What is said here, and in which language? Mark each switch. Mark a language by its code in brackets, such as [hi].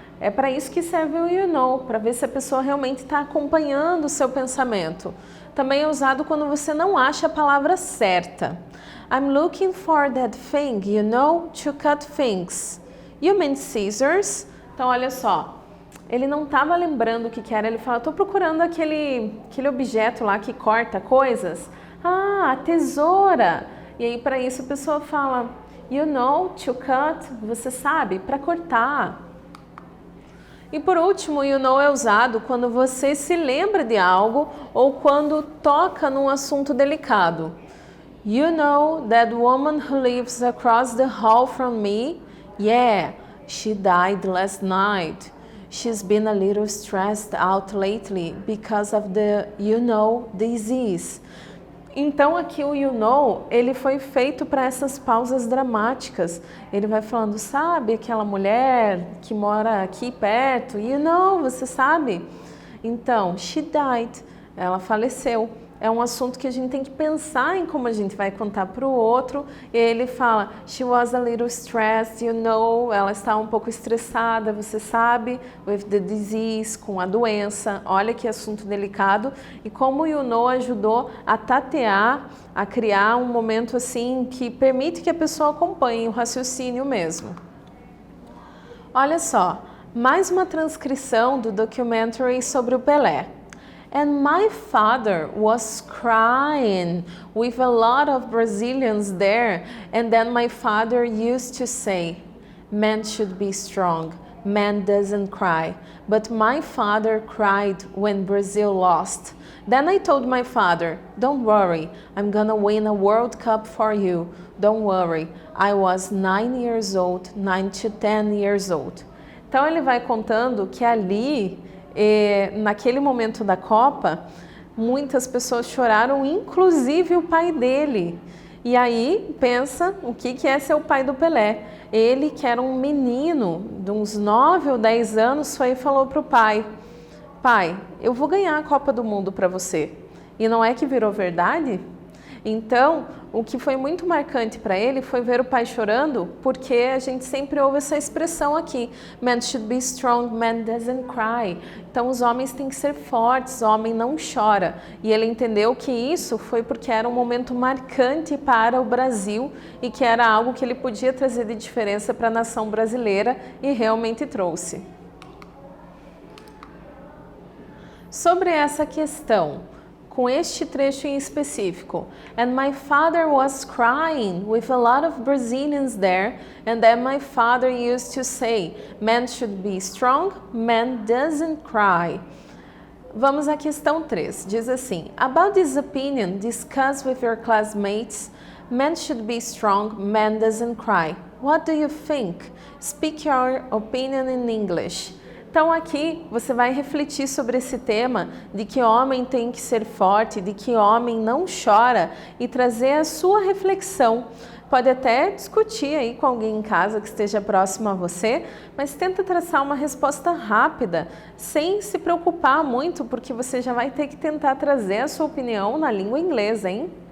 [pt] É para isso que serve o you know, para ver se a pessoa realmente está acompanhando o seu pensamento. Também é usado quando você não acha a palavra certa. [en] I'm looking for that thing, you know, to cut things. You mean scissors? [pt] Então, olha só, ele não estava lembrando o que era, ele fala, estou procurando aquele objeto lá que corta coisas. A tesoura! E aí, para isso, a pessoa fala, [en] you know, to cut, [pt] você sabe, para cortar. E por último, you know é usado quando você se lembra de algo ou quando toca num assunto delicado. [en] You know that woman who lives across the hall from me? Yeah, she died last night. She's been a little stressed out lately because of the, you know, disease. [pt] Então aqui o you know, ele foi feito para essas pausas dramáticas. Ele vai falando, sabe aquela mulher que mora aqui perto? [en] You know, [pt] você sabe? Então, [en] she died, [pt] ela faleceu. É um assunto que a gente tem que pensar em como a gente vai contar para o outro. E ele fala, [en] she was a little stressed, you know, [pt] ela está um pouco estressada, você sabe, [en] with the disease, [pt] com a doença. Olha que assunto delicado. E como o you know ajudou a tatear, a criar um momento assim que permite que a pessoa acompanhe o raciocínio mesmo. Olha só, mais uma transcrição do documentary sobre o Pelé. [en] And my father was crying with a lot of Brazilians there. And then my father used to say, men should be strong, man doesn't cry. But my father cried when Brazil lost. Then I told my father, don't worry, I'm gonna win a World Cup for you. Don't worry, I was 9 years old, 9 to 10 years old. [pt] Então ele vai contando que ali, naquele momento da Copa, muitas pessoas choraram, inclusive o pai dele. E aí, pensa o que é ser o pai do Pelé. Ele, que era um menino de uns 9 ou 10 anos, foi e falou para o pai, pai, eu vou ganhar a Copa do Mundo para você. E não é que virou verdade? Então, o que foi muito marcante para ele foi ver o pai chorando, porque a gente sempre ouve essa expressão aqui, [en] man should be strong, man doesn't cry. [pt] Então, os homens têm que ser fortes, o homem não chora. E ele entendeu que isso foi porque era um momento marcante para o Brasil e que era algo que ele podia trazer de diferença para a nação brasileira e realmente trouxe. Sobre essa questão, com este trecho em específico. [en] And my father was crying with a lot of Brazilians there, and then my father used to say, man should be strong, man doesn't cry. [pt] Vamos à questão 3. Diz assim, [en] about this opinion, discuss with your classmates, man should be strong, man doesn't cry. What do you think? Speak your opinion in English. [pt] Então aqui você vai refletir sobre esse tema de que homem tem que ser forte, de que homem não chora e trazer a sua reflexão. Pode até discutir aí com alguém em casa que esteja próximo a você, mas tenta traçar uma resposta rápida, sem se preocupar muito, porque você já vai ter que tentar trazer a sua opinião na língua inglesa, hein?